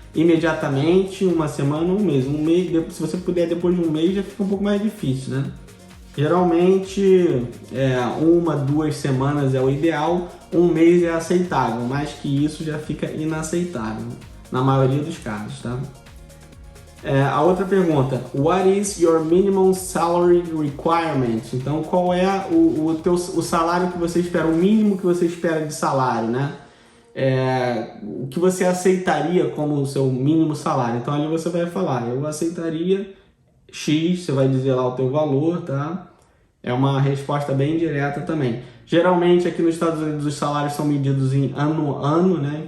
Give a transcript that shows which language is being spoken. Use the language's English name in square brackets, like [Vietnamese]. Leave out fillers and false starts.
[Portuguese] Imediatamente, uma semana, um mês. Se você puder depois de um mês, já fica um pouco mais difícil, né? Geralmente, 1, 2 semanas é o ideal, 1 mês é aceitável, mais que isso já fica inaceitável, na maioria dos casos, tá? A outra pergunta, [English] what is your minimum salary requirement? [Portuguese] Então, qual é o salário que você espera, o mínimo que você espera de salário, né? O que você aceitaria como o seu mínimo salário. Então, ali você vai falar, eu aceitaria X, você vai dizer lá o teu valor, tá? É uma resposta bem direta também. Geralmente, aqui nos Estados Unidos, os salários são medidos em ano a ano, né?